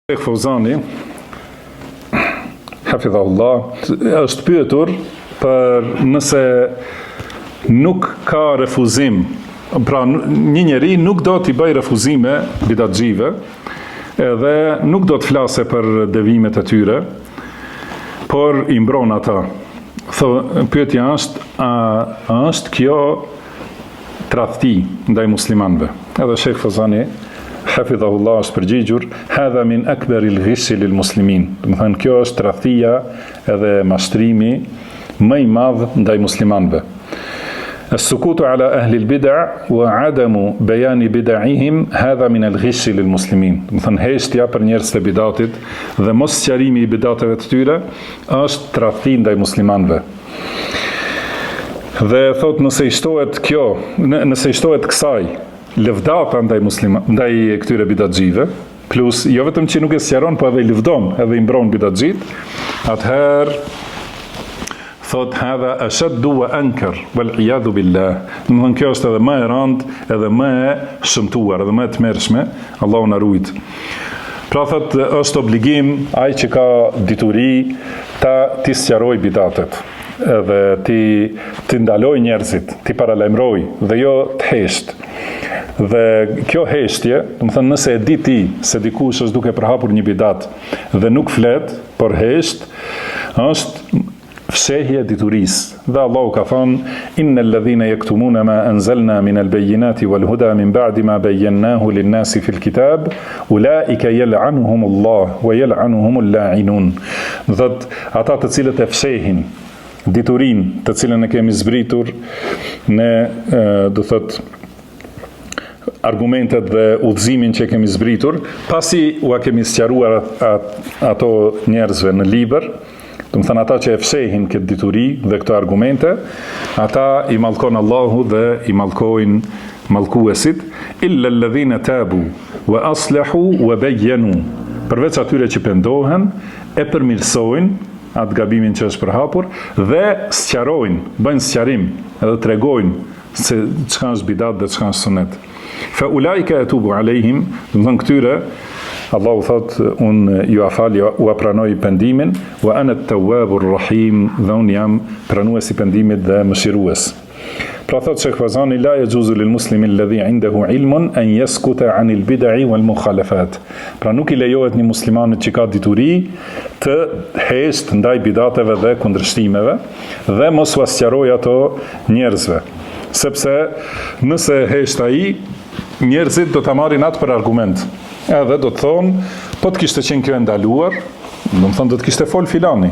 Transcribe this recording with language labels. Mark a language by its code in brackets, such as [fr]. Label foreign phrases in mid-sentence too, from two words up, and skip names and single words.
[sq] Sheikh Fauzani, hafidhahullah, është pyetur për nëse nuk ka refuzim, pra një njeri nuk do t'i bëj refuzime bidatxhive, edhe nuk do të flase për devimet e tyre, por i mbron ata. Pyetja është, a është kjo tradhti ndaj muslimanëve? Edhe Sheikh Fauzani, hafidhahullah, është përgjigjur, [ar] هذا من أكبر الغش للمسلمين. [sq] Do të thënë, kjo është tradhtia edhe mashtrimi më i madh ndaj muslimanëve. [ar] السكوت على أهل البدع وعدم بيان بدعهم هذا من الغش للمسلمين. [sq] Do të thënë, heshtja për njerëzit e bidatit dhe mos sqarimi i bidateve të tyre është tradhti ndaj muslimanëve. Dhe thot, nëse i shtohet kësaj lëvdata ndaj këtyre bidatxhive, plus jo vetëm që nuk e sqaron, po edhe i lëvdon, edhe i mbron bidatxhit, atëherë thot [ar] هذا أشد وأنكر والعياذ بالله. [sq] Domthon kjo është edhe më e rëndë, edhe më e shëmtuar, edhe më e tmerrshme, Allahu na ruajt. Pra thot, është obligim ai që ka dituri ti sqaroj bidatet, edhe ti ndaloj njerëzit, ti paralajmëroj dhe jo të hesht. Dhe kjo heshtje, do të thënë, nëse e di ti se dikush është duke përhapur një bidat dhe nuk flet, por hesht, është fshehje diturisë. Dhe Allahu ka thënë, [ar] إن الذين يكتمون ما أنزلنا من البينات والهدى من بعد ما بيناه للناس في الكتاب أولئك يلعنهم الله ويلعنهم اللاعنون. [sq] Do thotë, ata të cilët e fshehin diturin të cilën e kemi zbritur ne, do thotë, argumentet dhe udhëzimin që kemi zbritur, pasi ua kemi sqaruar ato njerëzve në libër, do të thënë ata që e fshehin këtë dituri dhe këto argumente, ata i mallkon Allahu dhe i mallkojnë mallkuesit, [ar] إلا الذين تابوا وأصلحوا وبينوا. [sq] Përveç atyre që pendohen, e përmirësojnë atë gabimin që është përhapur dhe sqarojnë, bëjnë sqarim, edhe tregojnë se çka është bidat dhe çka është sunet. [ar] فأولئك أتوب عليهم, [sq] do të thënë këtyre Allahu thot, unë ju afal, u apranoj pendimin, [ar] وأنا التواب الرحيم, [sq] dhe unë jam pranuesi pendimit dhe mëshirues. Pra thot [ar] Sheikh Fauzani, لا يجوز للمسلم الذي عنده علم أن يسكت عن البدع والمخالفات. [sq] Pra nuk i lejohet një muslimanit që ka dituri të hesht ndaj bidateve dhe kundërshtimeve dhe mos u sqaroj ato njerëzve. Sepse nëse hesht ai, njerëzit do ta marrin atë për argument. Edhe do të thonë, po të kishte qenë kjo e ndaluar, do të thonë, do të kishte fol filani.